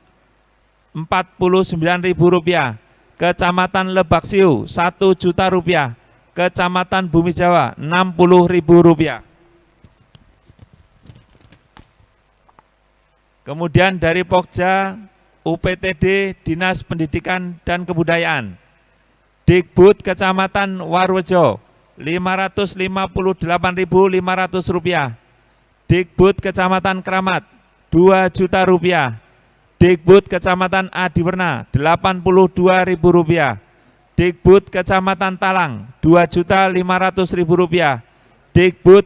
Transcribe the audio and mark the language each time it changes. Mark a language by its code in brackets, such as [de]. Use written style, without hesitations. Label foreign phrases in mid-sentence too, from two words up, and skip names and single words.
[id] Rp49.000, Kecamatan Lebaksiu Rp1.000.000, Kecamatan Bumi Jawa Rp60.000. Kemudian dari Pokja UPTD Dinas Pendidikan dan Kebudayaan, Dikbud Kecamatan Warurejo Rp558.500, Dikbud Kecamatan Kramat Rp2.000.000, Dikbud Kecamatan Adiwerna Rp82.000, Dikbud Kecamatan Talang Rp2.500.000, Dikbud